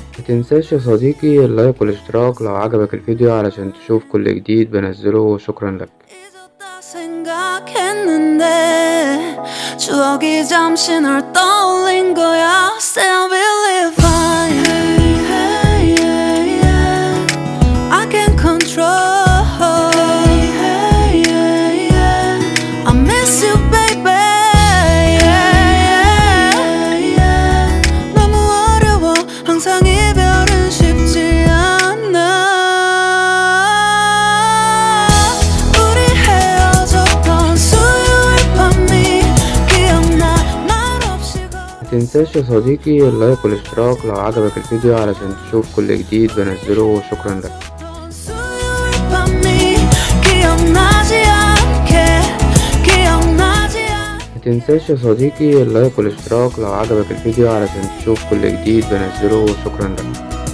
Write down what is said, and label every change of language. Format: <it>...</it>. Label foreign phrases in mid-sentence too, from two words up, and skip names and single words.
<ar>متنساش يا صديقي اللايك والاشتراك لو عجبك الفيديو علشان تشوف كل جديد بنزله، وشكرا لك.</ar> <ko>생각했는데 추억이 잠시 널 떠올린 거야.</ko> <en>Still believe I can control. I miss you baby.</en> <ko>너무 어려워 항상 이별은 쉽지 않아. 우리 헤어졌던 수요일 밤이 기억나 말 없이</ko> <ar>متنساش يا صديقي اللايك والاشتراك لو عجبك الفيديو علشان تشوف كل جديد بنزله، وشكرا لك.</ar> <ko>수요일 밤이 기억나지 않게 기억나지 않게</ko> <ar>متنساش يا صديقي اللايك والاشتراك لو عجبك الفيديو علشان تشوف كل جديد بنزله، وشكرا لك.</ar>